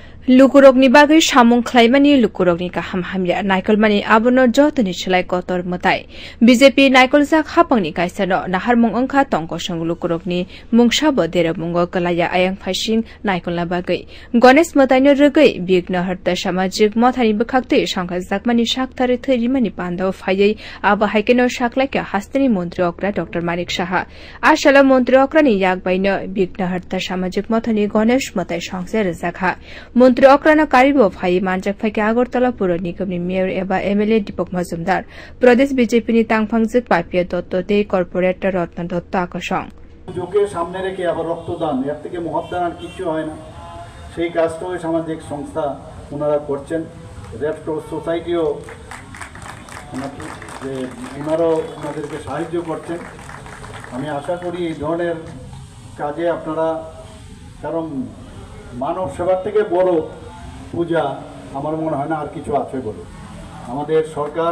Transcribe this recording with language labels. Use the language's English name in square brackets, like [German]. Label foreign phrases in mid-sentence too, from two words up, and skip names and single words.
[Kok Borok] Lukurokni bagai samung khlaimani lukurokni kaham hamya naikolmani abono jotoni chlai kotor motai BJP naikolzak hapangni kaisano naharmung ongkha tongkosang lukurokni mungsabo deramungo kalaya ayang phasing naikolna bagai Ganesh motaino rugai bigna harta samajik mothani bkhakte sangkhajjakmani shaktare thairimani pandao phayai aba haikeno shaklaika hastani mantri okra Dr. Manik Saha ashala mantri okrani yakbaino bigna harta samajik mothani Ganesh motai sangse rakha মন্ত্রী অক্রানা কারিব ভাই মানজাক ফাইকে আগরতলা পুর নিগমনি মেয়র এবা এমএলএ দীপক মজুমদার প্রদেশ বিজেপিনি তাংফাংজিক পাপিয়া দত্ত দে কর্পোরেটর রত্ন দত্ত আকর্ষণ [Bangla] যোগে সামনে রেখে আবার রক্তদান এর থেকে মহৎদান আর কিছু হয় না সেই কাজটাও সামাজিক সংস্থা ওনারা করছেন রেড ক্রস সোসাইটিও ওনারাও ওনাদেরকে সাহায্য করছেন আমি আশা করি এই ধরনের কাজে আপনারা কারণ মানব সেবার থেকে বড় পূজা আমার মনে হয় না আর কিছু আছে বলে আমাদের সরকার